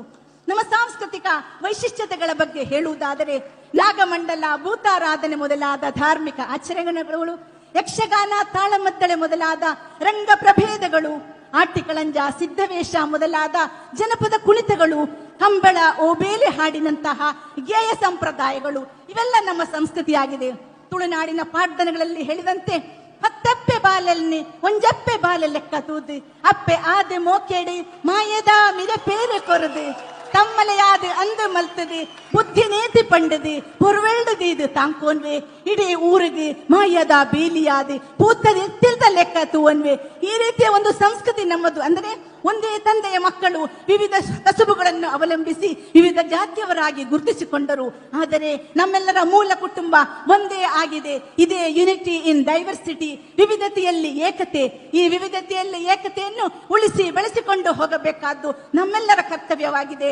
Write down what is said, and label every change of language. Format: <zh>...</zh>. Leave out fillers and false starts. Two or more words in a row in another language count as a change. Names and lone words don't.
<kn>ನಮ್ಮ ಸಾಂಸ್ಕೃತಿಕ ವೈಶಿಷ್ಟ್ಯತೆಗಳ ಬಗ್ಗೆ ಹೇಳುವುದಾದರೆ ನಾಗಮಂಡಲ, ಭೂತಾರಾಧನೆ ಮೊದಲಾದ ಧಾರ್ಮಿಕ ಆಚರಣೆಗಳು, ಯಕ್ಷಗಾನ, ತಾಳಮದ್ದಳೆ ಮೊದಲಾದ ರಂಗ ಪ್ರಭೇದಗಳು, ಆಟಿಕಳಂಜ, ಸಿದ್ಧವೇಷ ಮೊದಲಾದ ಜನಪದ ಕುಣಿತಗಳು, ಕಂಬಳ, ಓಬೇಲೆ ಹಾಡಿನಂತಹ ಗೇಯ ಸಂಪ್ರದಾಯಗಳು, ಇವೆಲ್ಲ ನಮ್ಮ ಸಂಸ್ಕೃತಿಯಾಗಿದೆ. ತುಳುನಾಡಿನ ಪಾಡ್ದನಗಳಲ್ಲಿ ಹೇಳಿದಂತೆ</kn> <tcy>ಹತ್ತಪ್ಪೆ ಬಾಲಲ್ನಿ ಒಂಜಪ್ಪೆ ಬಾಲ ಲೆಕ್ಕ ತೂದು, ಅಪ್ಪೆ ಆದೆ ಮೋಕೆಡಿ ಮಾಯದ ಮಿರೆ ಪೇರೆ ಕೊರದು, ತಮ್ಮಲೆಯಾದ ಅಂದು ಮಲ್ತದೆ ಬುದ್ಧಿ ನೇತಿ ಪಂಡದು ಪೊರ್ವೆಳ್ದು ತಾಂಕೋನ್ವೆ, ಇಡೀ ಊರಿಗೆ ಮಾಯದ ಬೇಲಿಯಾದ ಪೂತದ ಎತ್ತಿಲ್ದ ಲೆಕ್ಕ ತೂವನ್ವೆ.</tcy> <kn>ಈ ರೀತಿಯ ಒಂದು ಸಂಸ್ಕೃತಿ ನಮ್ಮದು. ಅಂದರೆ ಒಂದೇ ತಂದೆಯ ಮಕ್ಕಳು ವಿವಿಧ ಕಸುಬುಗಳನ್ನು ಅವಲಂಬಿಸಿ ವಿವಿಧ ಜಾತಿಯವರಾಗಿ ಗುರುತಿಸಿಕೊಂಡರು. ಆದರೆ ನಮ್ಮೆಲ್ಲರ ಮೂಲ ಕುಟುಂಬ ಒಂದೇ ಆಗಿದೆ. ಇದೇ</kn> <en>unity in diversity,</en> <kn>ವಿವಿಧತೆಯಲ್ಲಿ ಏಕತೆ. ಈ ವಿವಿಧತೆಯಲ್ಲಿ ಏಕತೆಯನ್ನು ಉಳಿಸಿ ಬೆಳೆಸಿಕೊಂಡು ಹೋಗಬೇಕಾದ್ದು ನಮ್ಮೆಲ್ಲರ ಕರ್ತವ್ಯವಾಗಿದೆ.</kn>